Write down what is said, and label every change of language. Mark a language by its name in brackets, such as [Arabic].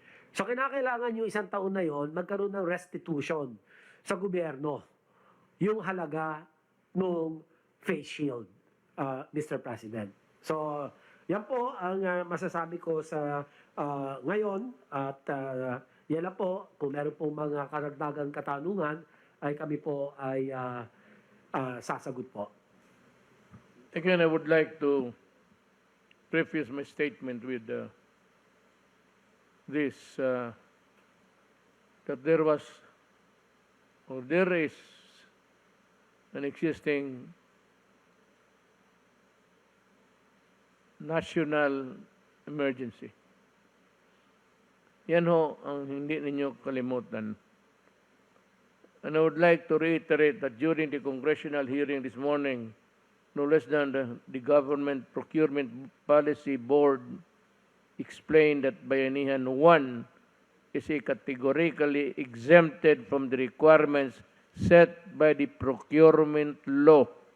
[Filipino] So kinakailangan yung 1 taon na yon magkaroon ng restitution sa gobyerno, yung halaga ng face shield, Mr. President. So yan po ang masasabi ko sa ngayon at yan lang po, kung meron po mga karagdagang katanungan, ay kami po ay sasagot po. [English] Again, I would like to preface my statement with this, that there was, or there is, an existing national emergency. [Filipino] Yan ho ang hindi ninyo kalimutan. [English] And I would like to reiterate that during the congressional hearing this morning, no less than the Government Procurement Policy Board explained that Bayanihan 1 is categorically exempted from the requirements set by the procurement law.